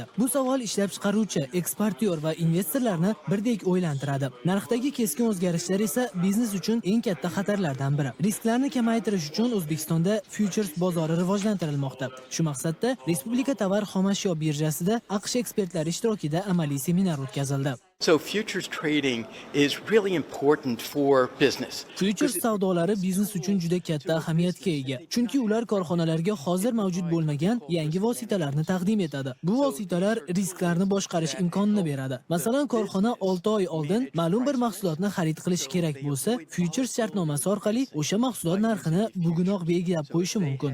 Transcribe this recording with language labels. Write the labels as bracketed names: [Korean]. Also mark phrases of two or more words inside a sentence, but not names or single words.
[Uzbek] Bu savol ishlab chiqaruvchi, eksportyor va investorlarni birdek o'ylantiradi. Narxdagi keskin o'zgarishlar esa biznes uchun eng katta xatarlardan biri. Risklarni kamaytirish uchun O'zbekistonda futures bozori rivojlantirilmoqda. Shu maqsadda Respublika tovar xomashyo birjasida AQSh ekspertlari ishtirokida amaliy seminar o'tkazildi. [English] So futures trading is really important for business. [Uzbek] Futures savdolari biznes uchun juda katta ahamiyatga ega. Chunki ular korxonalarga hozir mavjud bo'lmagan yangi vositalarni taqdim etadi. Bu vositalar risklarni boshqarish imkonini beradi. Masalan, korxona 6 oy oldin ma'lum bir mahsulotni xarid qilish kerak bo'lsa, futures shartnomasi orqali o'sha mahsulot narxini bugunoq belgilab qo'yishi mumkin.